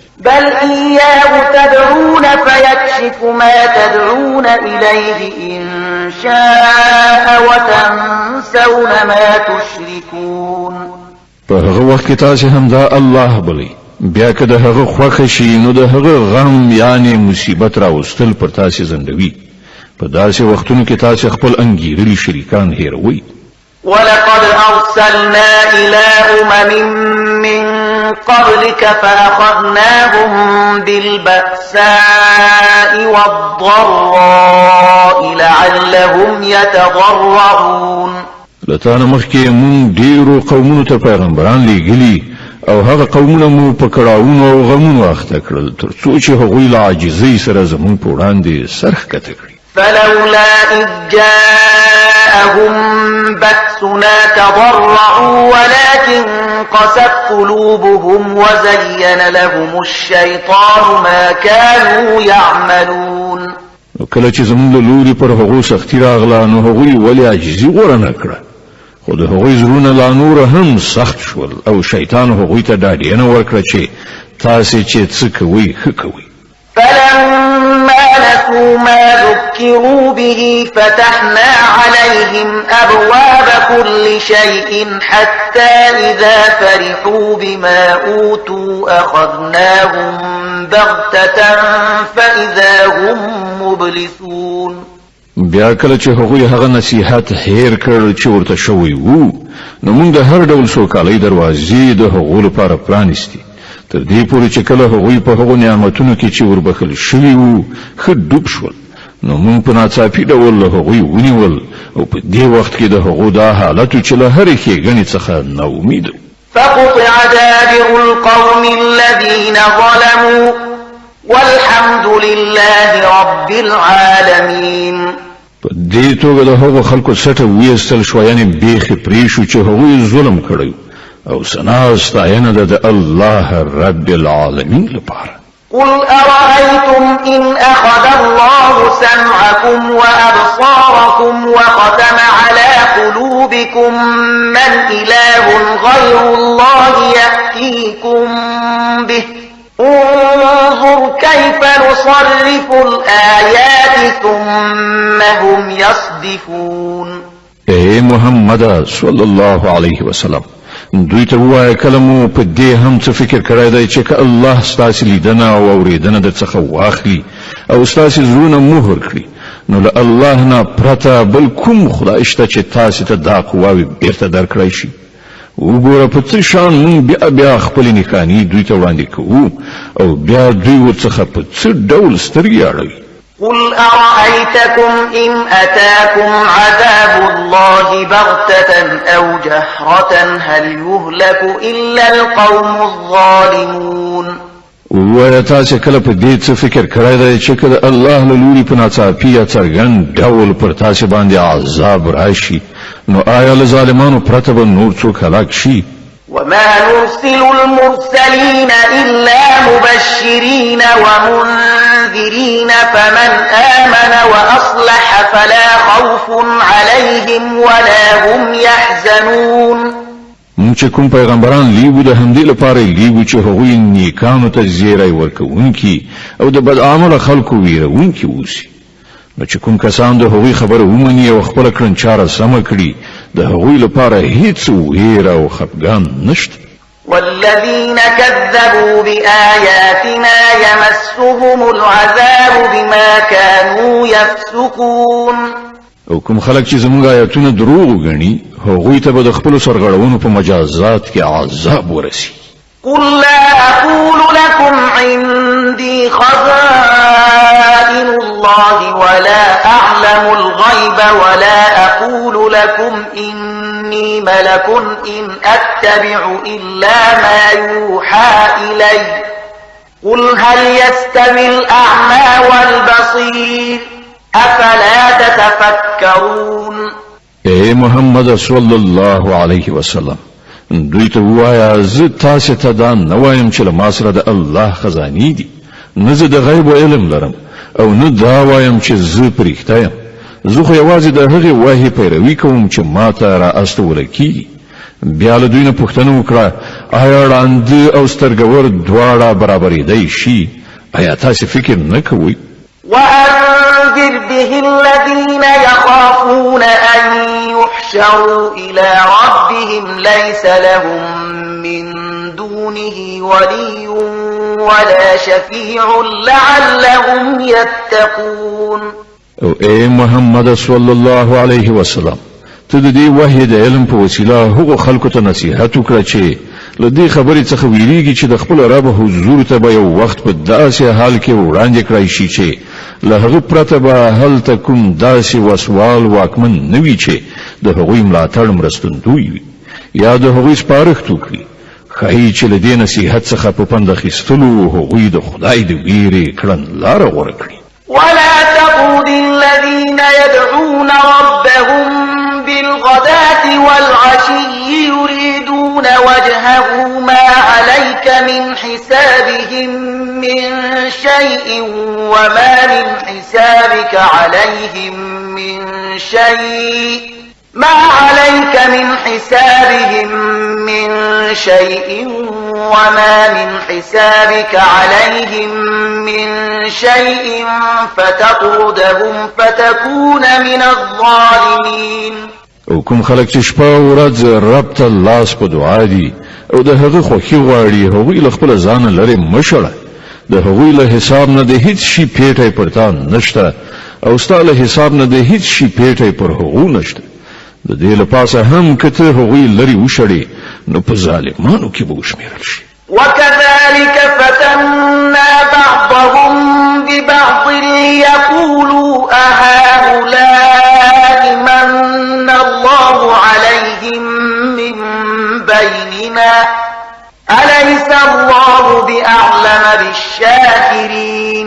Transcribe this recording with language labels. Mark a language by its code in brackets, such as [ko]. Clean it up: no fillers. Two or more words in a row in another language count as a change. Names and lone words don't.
[ar] بل إياه تدعون فيكشف ما تدعون إليه إن شاء وتنسون ما تشركون. [ps] په هغه وخت کې تاسې همدا الله بلئ، بیا که د هغه خوښه شي نو د هغه غم یعنی مصیبت راوستل پر تاسې زندوي. په داسې وختونو کې تاسې خپل انګیرلي شریکان هیروئ. [ar] ولقد أرسلنا إلى من قبلك فأخذناهم بالبأساء والضراء لعلهم يتضرعون. لتانا [ps] مخکې مون ډیرو قومونو ته پیغمبران لیږلي او هغه قومونه مو په کړاوونو او غمونو اخته کړل تر څو چې هغوی له عاجزۍ سره زموږ په وړاندې سر ښکته کړي. [ar] فلولا إذ جاءهم بأسنا تضرعوا ولكن قست قلوبهم وزين لهم الشيطان ما كانوا يعملون. [ps] کله چې زموږ له لوري پر هغو سختي راغله نو هغوی ولې عاجزي غوره نه کړه، خو د هغوی زړونه لا نور هم سخت شول او شیطان هغوی ته ډاډینه ورکړه چې تاسې چې څه کوئ ښه کوئ. [ar] فلما نسوا ما ذكروا به فتحنا عليهم أبواب كل شيء حتى إذا فرحوا بما أوتوا أخذناهم بغتة فإذا هم مبلسون. [ps] بیا کله چې هغوی هغه نصیحت هیر کړ چې ورته شوی وو، نو موږ د هر ډول سوکالۍ دروازې د هغو لپاره پرانیستې، تر دې پورې چې کله هغوی په هغو نعمتونو کې چې وربخل شوي وو ښه ډوب شول، نو موږ په ناڅاپي ډول له هغوی ونیول او په دې وخت کې د هغو دا حالت چې له هرې ښېګڼې څخه ناامید وو. [ar] فقطع دابر القوم الذين ظلموا والحمد لله رب العالمين. [ps] په دې توګه د هغو خلکو سټه ویستل شو، یعنی بیخي پرې شو چې هغوی ظلم کړی او ثنا ستاینه ده د الله [ar] رب العالمین [ps] لپاره. [ar] قل أرأيتم إن أخذ الله سمعكم وأبصاركم وختم على قلوبكم من إله غير الله يأتيكم به انظر كيف نصرف الآيات ثم هم يصدفون. [ps] اے محمد [ar] صلی الله علیه وسلم [ps] دوی ته وایه کله مو په دې هم څه فکر کړی دی چې که الله ستاسې لیدنه او اورېدنه در څخه واخلي او ستاسې زړونه مهر کړي نو له الله نه پرته بل کوم خدای شته چې تاسې ته دا قواوې بیرته درکړی شي وګوره په څه شان موږ بیا خپلې نښانې دوی ته وړاندې کوو او بیا دوی ورڅخه په څه ډول سترګې اړوي [ar] قل أرأيتكم إن أتاكم عذاب الله بغتة أو جهرة هل يهلك إلا القوم الظالمون [ps] ویا تاسې کله په دې څه فکر کړی دی چې که د الله له لوري په ناڅاپي یا څرګند ډول پر تاسې باندې عذاب راشي نو آیا له ظالمانو پرته به نور څوک هلاک شي [ar] وما نرسل المرسلين إلا مبشرين ومنذرين فمن آمن وأصلح فلا خوف عليهم ولا هم يحزنون [ps] مونږ چې کوم پیغمبران لیږو د همدې لپاره لیږو چې هغوی نیکانو ته زیری ورکوونکي او د بد عمله خلکو ویرونکي اوسي نو چې کوم کسان د هغوی خبره ومني او خپله کړنچاره سمه کړي د هغوی لپاره هیڅ ویره او خفګان نشته [ar] والذين كذبوا بآياتنا يمسهم العذاب بما كانوا يفسقون [ps] او کوم خلک چې زموږ آیاتونه دروغ ګڼي هغوی ته به د خپلو سرغړونو په مجازات کې عذاب ورسي [ar] قل لا أقول لكم عندي خزائن الله ولا أعلم الغيب ولا أقول لكم إني ملك إن أتبع إلا ما يوحى إلي قل هل يستوي الأعمى والبصير أفلا تتفكرون [ps] اے محمد [ar] صلی الله علیه وسلم [ps] دوی ته وایا زه تاسو ته دا نه وایم چې له ما سره د الله خزانې دي نه زه د غیب علم لرم او نه دا وایم چې زه پرېښته یم زه خو یوازې د هغې وحي پیروي کوم چې ما ته را استوله کېږي بیا له دوی نه پوښتنه وکړه آیا ړانده او سترګور دواړه برابرېدی شي آیا تاسې فکر نه کوئ [ar] وأنذر به الذين يخافون أن يحشروا إلى ربهم ليس لهم من دونه ولي ولا شفيع لعلهم يتقون [ps] او اے محمد [ar] صلی الله علیه وسلم [ps] ته د دې وحی د علم په وسیله هغو خلکو ته نصیحت وکړه چې له دې خبرې څخه ویریږي چې د خپل رب حضور ته به یو وخت په داسې حال کې وړاندې کړی شي چې له هغه پرته به هلته کوم داسې وسوال واکمن نه وي چې د هغوی ملاتړ مرستندوی وي یا د هغوی سپارښت وکړي ښایي چې له دې نصیحت څخه په پند اخیستلو هغوی د خدای د ویرې کړنلاره غوره کړي [ar] ولا تطرد الذين يدعون ربهم بالغداة والعشي يريدون وجهه ما عليك من حسابهم من شيء وما من حسابك عليهم من شيء ما عليك من حسابهم من شيء وما من حسابك عليهم من شيء فتطردهم فتكون من الظالمين [ps] او کوم خلک چې شپه او ورځ رب ته لاس په دعا دي او د هغه خوښي غواړي هغوی له خپل ځان لرې مشړه د هغوی له حساب نه د هیڅ شي پیټی پر تا نشته او ستا له حساب نه د هیڅ شي پیټی پر هغو نشته د دې لپاسه هم که ته هغوی لرې وشړې نو په ظالمانو کې به وشمېرل شي [ar] وكذلك فتنا بعضهم ببعض ليقولوا أهؤلاء من الله عليهم من بيننا أليس الله بأعلم بالشاكرين